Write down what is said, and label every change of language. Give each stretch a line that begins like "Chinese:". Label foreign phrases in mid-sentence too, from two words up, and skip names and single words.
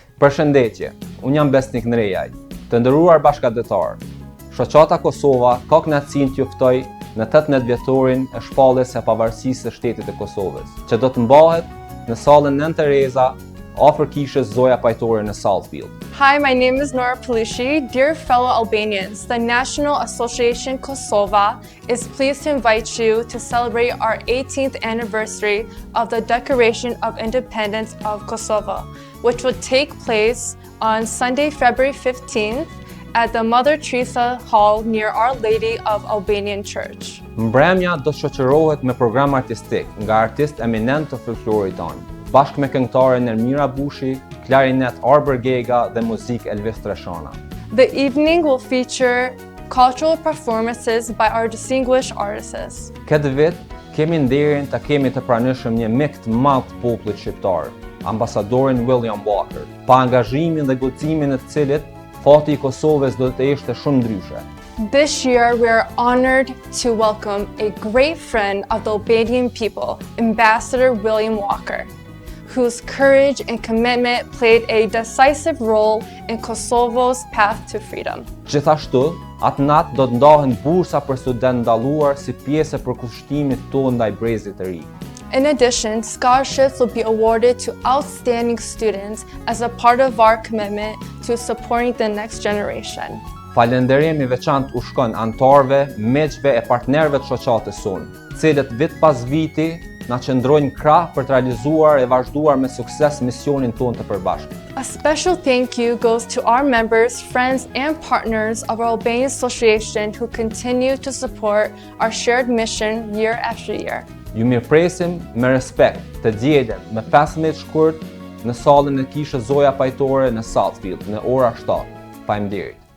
Albanian: Përshëndetje, unë jam Besnik Nrejaj, të nderuar bashkëdhetar. Shoqata Kosova ka kënaqësinë t'ju ftoj në 18 vjetorin e shpalljes së pavarësisë së shtetit të Kosovës, që do të mbahet në sallën Nën Tereza, afër kishës Zoja Pajtore në Southfield.
English: Hi, my name is Nora Palushi. Dear fellow Albanians, the National Association Kosova is pleased to invite you to celebrate our 18th anniversary of the Declaration of Independence of Kosovo, which will take place on Sunday, February 15th at the Mother Teresa Hall near Our Lady of Albanian Church.
Albanian: Mbrëmja do të shoqërohet me program artistik nga artistë eminent të folklorit tonë, bashkë me këngëtaren Ermira Bushi, klarinet Arber Gega dhe muzikë Elvis Treshana.
English: The evening will feature cultural performances by our distinguished artists.
Albanian: Këtë vit kemi nderin ta kemi të pranishëm një mik të madh të popullit shqiptar, ambasadorin William Walker, pa angazhimin dhe guximin e të cilit fati i Kosovës do të ishte shumë ndryshe.
English: This year, we are honored to welcome a great friend of the Albanian people, Ambassador William Walker, whose courage and commitment played a decisive role in Kosovo's path to freedom.
Albanian: Gjithashtu, atë natë do të ndahen bursa për studentë ndalluar si pjesë e përkushtimit tonë ndaj brezit të ri.
English: In addition, scholarships will be awarded to outstanding students as a part of our commitment to supporting the next generation.
Albanian: Falënderim i veçantë u shkon anëtarëve, miqve e partnerëve të shoqatës sonë, cilët vit pas viti na qëndrojnë krah për të realizuar e vazhduar me sukses misionin tonë të përbashkët.
English: A special thank you goes to our members, friends, and partners of our Albanian Association who continue to support our shared mission year after year.
Albanian: Ju mirëpresim me respekt të dielën me 15 shkurt në sallën e kishës Zoja Pajtore në Southfield në ora 7. Faleminderit.